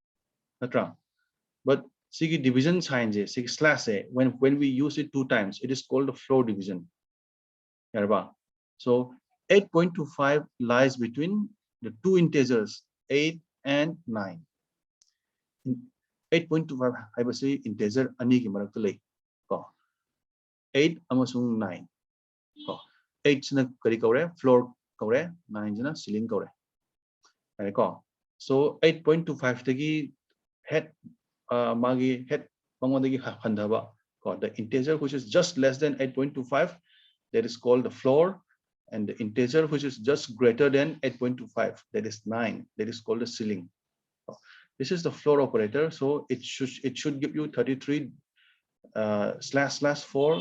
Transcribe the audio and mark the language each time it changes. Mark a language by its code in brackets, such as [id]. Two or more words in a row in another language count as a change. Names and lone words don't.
[en] But division sign slash when we use it 2 times, it is called the floor division. So 8.25 lies between the 2 integers 8 and 9. [mni] 8.25 haibasi integer ani ki marakta lay. 8 amasung 9. 8 sina kari kaure floor kaure, 9 sina ceiling kaure. So 8.25 tagi head magi head mangondagi handaba. [en] The integer which is just less than 8.25, that is called the floor, and the integer which is just greater than 8.25, that is 9, that is called the ceiling. This is the floor operator, so it should give you 33 /4.